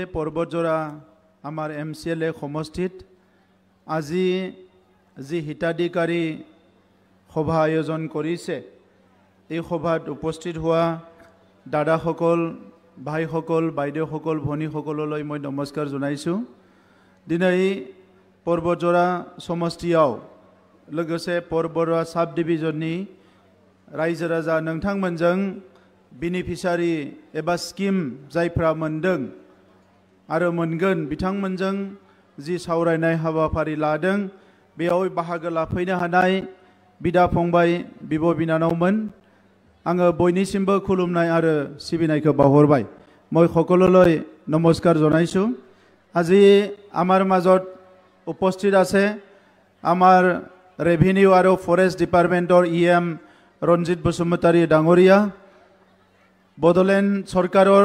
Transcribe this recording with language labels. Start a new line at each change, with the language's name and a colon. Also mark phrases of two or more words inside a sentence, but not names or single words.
Assamese: পৰ্বতজোড়া আমাৰ MCLA সমষ্টিত আজি যি হিতাধিকাৰী সভা আয়োজন কৰিছে এই সভাত উপস্থিত হোৱা দাদাসকল ভাইসকল বাইদেউসকল ভনীসকললৈ মই নমস্কাৰ জনাইছোঁ।
Bodo: দিनै পৰ্বতজোড়া সমষ্টিयाव लोगोसे পৰ্বতজোড়া সাব डिभिजननि रायजो राजा नोंथांमोनजों बेनिफिसारि एबा स्किम जायफ्रा मोनदों आरो मोनगोन बिथांमोनजों जि सावरायनाय हाबाफारि लादों बेयाव बाहागो लाफैनो हानाय बिदा फंबाय बिब' बिनानावमोन आङो बयनिसिमबो खुलुमनाय आरो सिबिनायखौ बावहरबाय।
Assamese: মই সকলোলৈ নমস্কাৰ জনাইছোঁ। আজি আমাৰ মাজত উপস্থিত আছে আমাৰ ৰেভিনিউ আৰু ফৰেষ্ট ডিপাৰ্টমেণ্টৰ EM ৰঞ্জিত বসুমতাৰী ডাঙৰীয়া, বড়োলেণ্ড চৰকাৰৰ